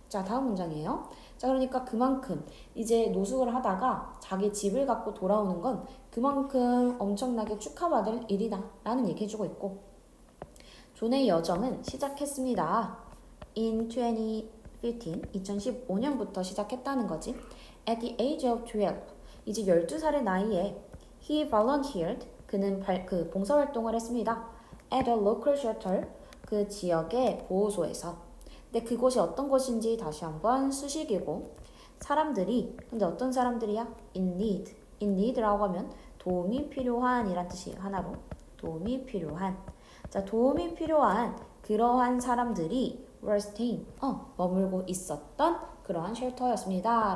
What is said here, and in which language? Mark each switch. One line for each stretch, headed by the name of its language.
Korean: 자, 다음 문장이에요. 자, 그러니까 그만큼 이제 노숙을 하다가 자기 집을 갖고 돌아오는 건 그만큼 엄청나게 축하받을 일이다 라는 얘기 해주고 있고, 존의 여정은 시작했습니다. In 2015년부터 시작했다는 거지.
English: At the age of 12,
Korean: 이제 12살의 나이에
English: he volunteered,
Korean: 그는 봉사활동을 했습니다.
English: At a local shelter,
Korean: 그 지역의 보호소에서. 근데 그곳이 어떤 곳인지 다시 한번 수식이고, 사람들이, 근데 어떤 사람들이야?
English: In need. In need
Korean: 라고 하면 도움이 필요한 이란 뜻이에요. 하나로. 도움이 필요한. 자, 도움이 필요한 그러한 사람들이
English: were staying,
Korean: 머물고 있었던 그러한 쉘터였습니다.